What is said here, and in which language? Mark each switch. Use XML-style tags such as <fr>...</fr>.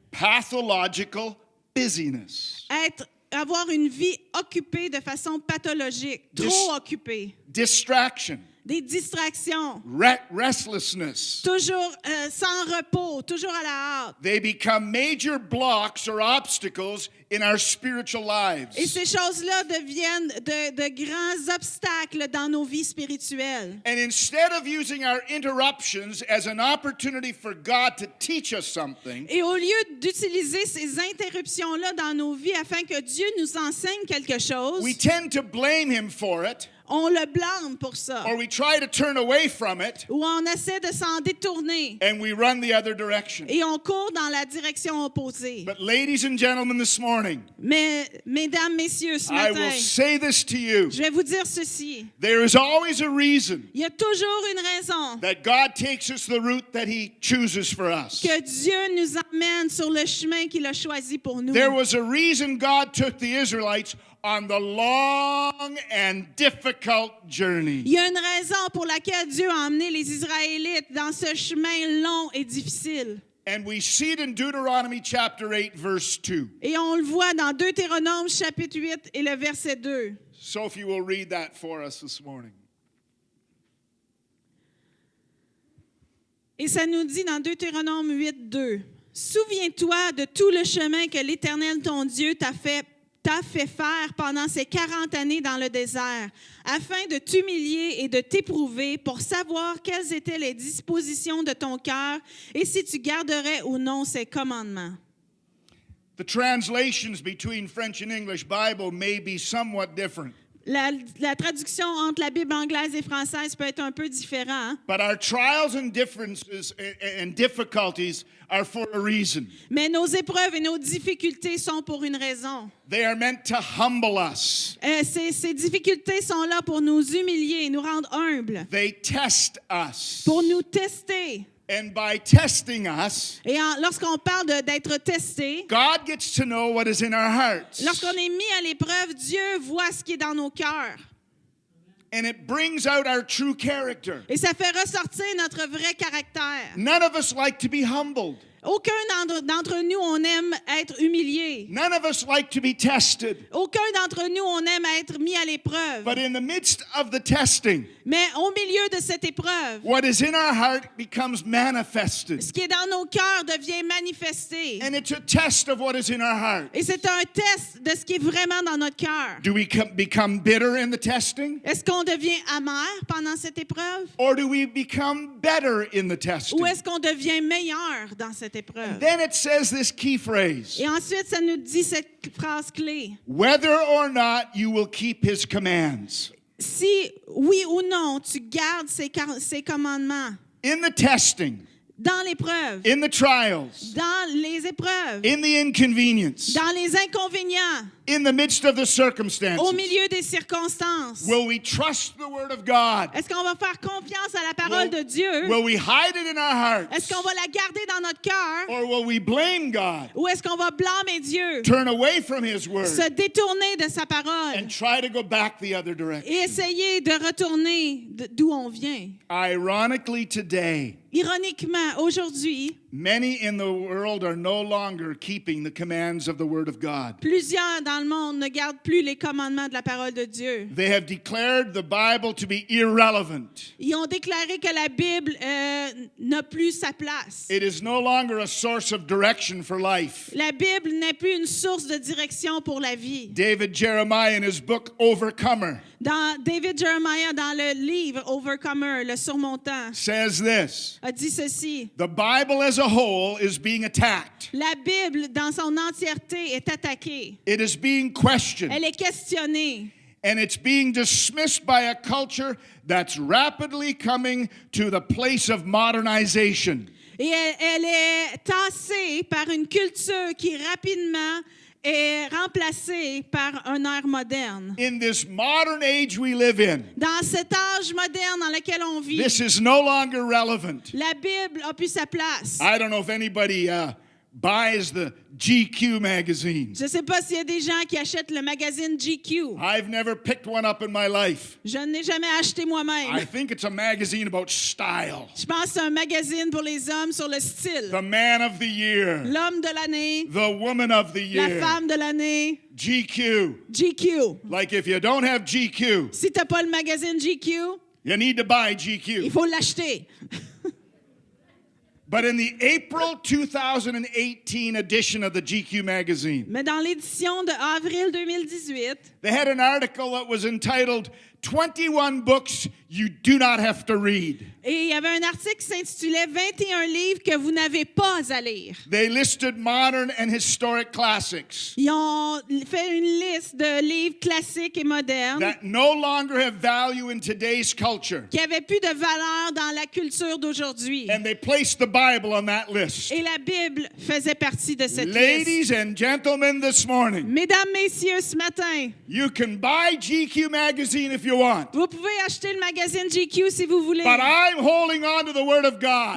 <en>Pathological busyness.</en> <fr>Avoir une vie occupée de façon pathologique, trop occupée.</fr> <en>Distraction.</en> <fr>Des distractions,</fr> <en>Restlessness.</en> <fr>toujours sans repos, toujours à la hâte.</fr> <en>They become major blocks or obstacles in our spiritual lives.</en> <fr>Et ces choses-là deviennent de grands obstacles dans nos vies spirituelles.</fr> <en>And instead of using our interruptions as an opportunity for God to teach us something,</en> <fr>Et au lieu d'utiliser ces interruptions-là dans nos vies afin que Dieu nous enseigne quelque chose,</fr> <en>we tend to blame Him for it,</en> <fr>on le blâme pour ça.</fr> <en>or we try to turn away from it,</en> <fr>Ou on essaie de s'en détourner.</fr> <en>and we run the other direction.</en> <fr>Et on court dans la direction opposée.</fr> <en>But ladies and gentlemen, this morning,</en> <fr>Mais, mesdames, messieurs, ce</fr> <en>I</en> <fr>matin,</fr> <en>will say this to you.</en> <fr>je vais vous dire ceci.</fr> <en>There is always a reason</en> <fr>Il y a toujours une raison</fr> <en>that God takes us the route that He chooses for us.</en> <fr>que Dieu nous emmène sur le chemin qu'il a choisi pour nous.</fr> <en>There was a reason God took the Israelites on the long and difficult journey.</en> <fr>Il y a une raison pour laquelle Dieu a emmené les Israélites dans ce chemin long et difficile.</fr> <en>And we see it in Deuteronomy chapter 8, verse 2.</en> <fr>Et on le voit dans Deutéronome chapitre 8 et le verset 2.</fr> <en>Sophie will read that for us this morning.</en> <fr>Et ça nous dit dans Deutéronome 8, 2. Souviens-toi de tout le chemin que l'Éternel, ton Dieu, t'a fait faire pendant ces 40 années dans le désert, afin de t'humilier et de t'éprouver pour savoir quelles étaient les dispositions de ton cœur et si tu garderais ou non ses commandements.</fr> <en>The translations between French and English Bible may be somewhat different.</en> <fr>La traduction entre la Bible anglaise et française peut être un peu différente. Hein?</fr> <en>But our trials and differences and difficulties are for a reason.</en> <fr>Mais nos épreuves et nos difficultés sont pour une raison.</fr> <en>They are meant to humble us.</en> <fr>Ces difficultés sont là pour nous humilier, nous rendre humbles,</fr> <en>They test us.</en> <fr>pour nous tester.</fr> <en>And by testing us,</en> <fr>Et lorsqu'on parle d'être testé,</fr> <en>God gets to know what is in our hearts.</en> <fr>lorsqu'on est mis à l'épreuve, Dieu voit ce qui est dans nos cœurs.</fr> <en>And it brings out our true character.</en> <fr>Et ça fait ressortir notre vrai caractère.</fr> <en>None of us like to be humbled.</en> <fr>Aucun d'entre nous, on aime être humilié.</fr> <en>None of us like to be tested.</en> <fr>Aucun d'entre nous, on aime être mis à l'épreuve.</fr> <en>But in the midst of the testing,</en> <fr>Mais au milieu de cette épreuve,</fr> <en>what is in our heart becomes manifested.</en> <fr>ce qui est dans nos cœurs devient manifesté.</fr> <en>And it's a test of what is in our heart.</en> <fr>Et c'est un test de ce qui est vraiment dans notre cœur.</fr> <en>Do we become bitter in the testing?</en> <fr>Est-ce qu'on devient amer pendant cette épreuve?</fr> <en>Or do we become better in the testing?</en> <fr>Ou est-ce qu'on devient meilleur dans cette épreuve?</fr> <en>Then it says this key phrase.</en> <fr>Et ensuite, ça nous dit cette phrase clé.</fr> <en>Whether or not you will keep his commands.</en> <fr>Si, oui ou non, tu gardes ses commandements</fr> <en>In the testing,</en> <fr>dans l'épreuve,</fr> <en>in the trials,</en> <fr>dans les épreuves,</fr> <en>in the inconvenience,</en> <fr>dans les inconvénients,</fr> <en>in the midst of the circumstances,</en> <fr>au milieu des circonstances,</fr> <en>will we trust the word of God?</en> <fr>est-ce qu'on va faire confiance à la parole de Dieu?</fr> <en>Will we hide it in our hearts?</en> <fr>Est-ce qu'on va la garder dans notre cœur?</fr> <en>Or will we blame God,</en> <fr>Ou est-ce qu'on va blâmer Dieu?</fr> <en>turn away from his word,</en> <fr>Se détourner de sa parole</fr> <en>and try to go back the other direction?</en> <fr>et essayer de retourner d'où on vient?</fr> <en>Ironically, today,</en> <fr>Ironiquement, aujourd'hui,</fr> <en>many in the world are no longer keeping the commands of the word of God.</en> <fr>plusieurs dans le monde ne gardent plus les commandements de la parole de Dieu.</fr> <en>They have declared the Bible to be irrelevant.</en> <fr>Ils ont déclaré que la Bible n'a plus sa place.</fr> <en>It is no longer a source of direction for life.</en> <fr>La Bible n'est plus une source de direction pour la vie.</fr> <en>David Jeremiah, in his book Overcomer,</en> <fr>Dans David Jeremiah, dans le livre Overcomer, le surmontant,</fr> <en>says this:</en> <fr>a dit ceci.</fr> <en>the Bible as a whole is being attacked.</en> <fr>La Bible, dans son entièreté, est attaquée.</fr> <en>It is being questioned.</en> <fr>Elle est questionnée.</fr> <en>And it's being dismissed by a culture that's rapidly coming to the place of modernization.</en> <fr>Et elle est tassée par une culture qui rapidement est remplacée par un air moderne.</fr> <en>In this modern age we live in,</en> <fr>Dans cet âge moderne dans lequel on vit,</fr> <en>this is no longer relevant.</en> <fr>la Bible a plus sa place.</fr> <en>I don't know if anybody buys the GQ magazine.</en> <fr>Je ne sais pas s'il y a des gens qui achètent le magazine GQ.</fr> <en>I've never picked one up in my life.</en> <fr>Je ne l'ai jamais acheté</fr> <en>I</en> <fr>moi-même.</fr> <en>think it's a magazine about style.</en> <fr>Je pense que c'est un magazine pour les hommes sur le style.</fr> <en>The man of the year,</en> <fr>L'homme de l'année,</fr> <en>the woman of the</en> <fr>la</fr> <en>year,</en> <fr>femme de l'année,</fr> <en>GQ.</en> <fr>GQ.</fr> <en>Like if you don't have GQ,</en> <fr>Si tu n'as pas le magazine GQ,</fr> <en>you need to buy</en> <fr>il</fr> <en>GQ.</en> <fr>faut l'acheter.</fr> <en>But in the April 2018 edition of the GQ magazine,</en> <fr>Mais dans l'édition de avril 2018,</fr> <en>they had an article that was entitled 21 Books You Do Not Have to Read.</en> <fr>et il y avait un article qui s'intitulait 21 livres que vous n'avez pas à lire.</fr> <en>They listed modern and historic classics</en> <fr>Ils ont fait une liste de livres classiques et modernes</fr> <en>that no longer have value in today's culture.</en> <fr>qui n'avaient plus de valeur dans la culture d'aujourd'hui.</fr> <en>And they placed the Bible on that list.</en> <fr>Et la Bible faisait partie de cette liste.</fr> <en>Ladies and gentlemen, this morning,</en> <fr>Mesdames, messieurs, ce matin,</fr> <en>you can buy GQ magazine if you want.</en> <fr>vous pouvez acheter le magazine GQ si vous voulez.</fr> <en>But I'm holding on to the Word of God.</en>